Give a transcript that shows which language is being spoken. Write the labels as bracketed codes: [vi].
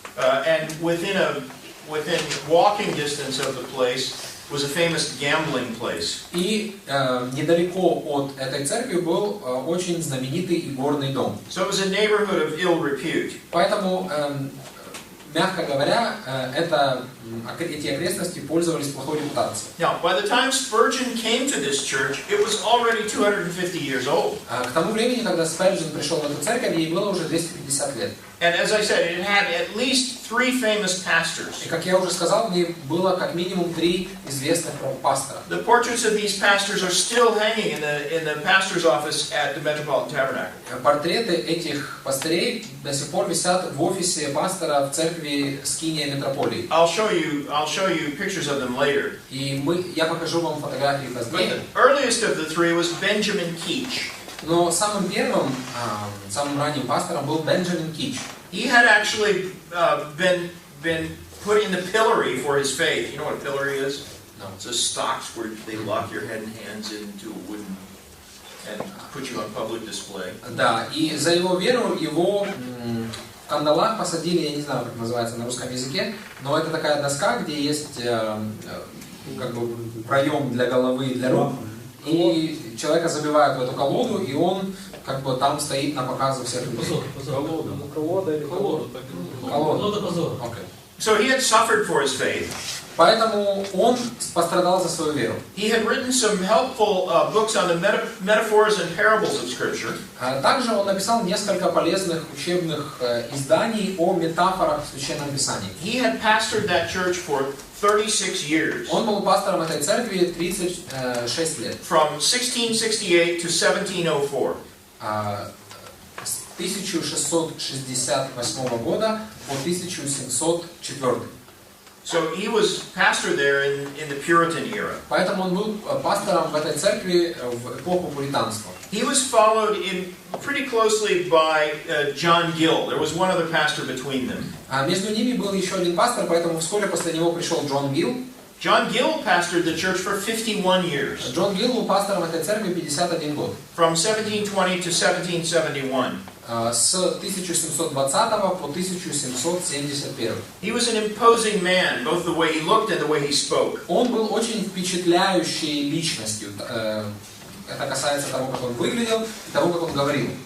[en] And within walking distance of the place was a famous gambling place. [ru] И недалеко от этой церкви был очень знаменитый игорный дом. [en] So it was a neighborhood of ill repute. [ru] Поэтому, мягко говоря, эти окрестности пользовались плохой репутацией. [en] Now, by the time Spurgeon came to this church, it was already 250 years old. [ru] К тому времени, когда Спurgeon пришел в эту церковь, ей было уже 250 лет. [en] And as I said, it had at least 3 famous pastors. [ru] И, как я уже сказал, в ней было как минимум 3 известных пастора. [en] The portraits of these pastors are still hanging in the pastor's office at the Metropolitan Tabernacle. [ru] Портреты этих пастырей до сих пор висят в офисе пастора в церкви Скиния Метрополии. [en] I'll show you pictures of them later. [ru] И я покажу вам фотографии [en] But [ru] позднее. [en] the earliest of the 3 was Benjamin Keach. [ru] Но самым первым, самым ранним пастором был Бенджамин Кич. [en] He had actually been put in the pillory for his faith. You know what a pillory is? No. It's a stocks where they lock your head and hands into a wooden and put you on public display. [ru] Да, и за его веру его в кандалах посадили, я не знаю, как называется на русском языке, но это такая доска, где есть как бы проем для головы и для рук. И человека забивают в эту колоду, и он как бы там стоит на показ у всех людей. Колода позора. Okay. [en] So he had suffered for his faith. [ru] Поэтому он пострадал за свою веру. [en] He had written some helpful books on the metaphors and parables of Scripture. [ru] Также он написал несколько полезных учебных изданий о метафорах в Священном Писании. [en] He had pastored that church for 36 years. [ru] Он был пастором этой церкви 36 лет. [en] From 1668 to 1704. [ru] С 1668 года по 1704. [en] So he was pastor there in the Puritan era. [ru] Поэтому он был пастором в этой церкви в эпоху пуританства. [en] He was followed pretty closely by John Gill. There was one other pastor between them. [ru] Между ними был еще один пастор, поэтому вскоре после него пришел Джон Гилл. [en] John Gill pastored the church for 51 years. [ru] Джон Гилл был пастором этой церкви 51 год. [en] From 1720 to 1771. [ru] С 1720 по 1771. [en] He was an imposing man, both the way he looked and the way he spoke. [ru] Он был очень впечатляющей личностью. Это касается того, как он выглядел, и того, как он говорил.